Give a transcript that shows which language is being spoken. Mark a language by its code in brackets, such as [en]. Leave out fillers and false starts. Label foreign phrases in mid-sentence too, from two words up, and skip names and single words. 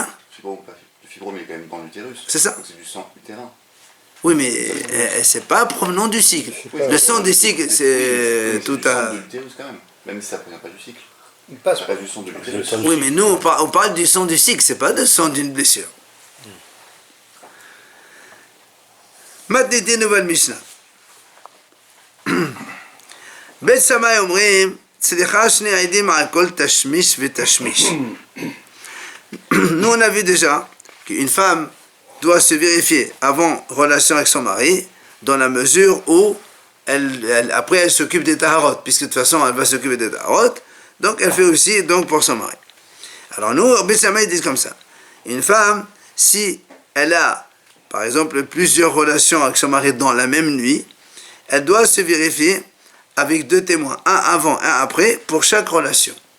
[fr] Le fibrome, il est quand même dans l'utérus. C'est ça. Donc c'est du sang utérin. Oui, mais c'est pas provenant du cycle. Le sang du cycle, c'est tout du sang à... de l'utérus quand même ça ne provient pas du cycle. Il passe. C'est pas du sang de l'utérus. Oui, mais nous, on parle du sang du cycle, c'est pas du sang d'une blessure. [he] מתניתין ובמשנה. בית שמאי אומרים, צריכה שני עדים על כל תשמיש ותשמיש. [fr] Nous, on a vu déjà qu'une femme doit se vérifier avant relation avec son mari, dans la mesure où après elle s'occupe des taharot, puisque de toute façon elle va s'occuper des taharot, donc elle fait aussi donc pour son mari. Alors nous, Beit Shammai disent comme ça. Une femme, si elle a par exemple plusieurs relations avec son mari dans la même nuit, elle doit se vérifier avec 2 témoins, un avant, un après, pour chaque relation.